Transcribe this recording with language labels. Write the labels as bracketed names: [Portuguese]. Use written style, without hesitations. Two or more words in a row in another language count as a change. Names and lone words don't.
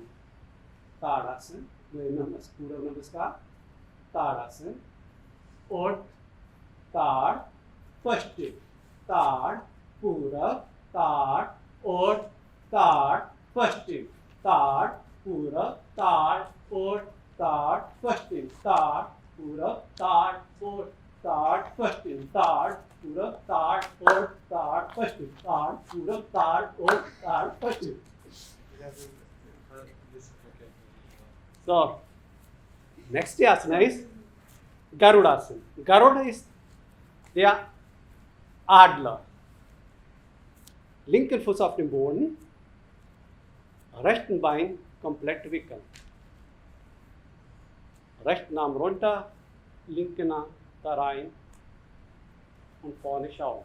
[Sanskrit] Tadasana, Purva Namaskar, Tadasana, Urt, Tad, Paschim, Tad, Purva, Tad, Urt, Tad, Paschim, Tad, Purva, Tad, Urt, Tad, Paschim, Tad, Purva, Tad, Urt, Tad, Paschim, Tad, Purva, Tad, Urt, Tad, Paschim, Tad, Purva, Tad, Urt, Tad, Paschim. [English] So, next asana is Garudasana. [German] Garuda ist der Adler. Linken Fuß auf dem Boden, rechten Bein komplett wickeln. Rechten Arm runter, linken Arm da rein und vorne schauen.